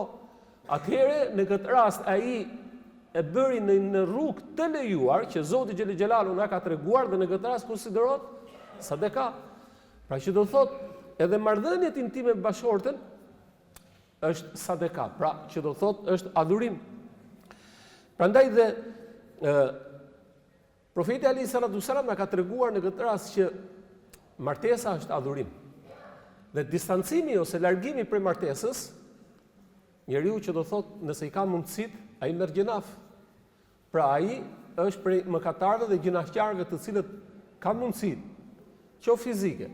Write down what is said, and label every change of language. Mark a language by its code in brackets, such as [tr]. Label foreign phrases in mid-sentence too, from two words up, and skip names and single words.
[sq] Atëherë, në këtë rast, ai e bëri në rrugë të lejuar, që Zoti [ar] جل جلاله [sq] na ka treguar dhe në këtë rast konsiderohet sadeka. Pra që do thotë, edhe marrëdhëniet intime me bashkëshorten është sadeka. Pra që do thotë është adhurim. Prandaj dhe profeti Ali [ar] صلى الله عليه وسلم [sq] na ka treguar në këtë rast që martesa është adhurim. Dhe distancimi ose largimi prej martesës, njeriu që do thotë nëse i ka mundësit, ai merr gjinaf. Pra ai është prej mëkatarëve dhe gjinaqtarëve të cilët kanë mundësi, qoftë fizike.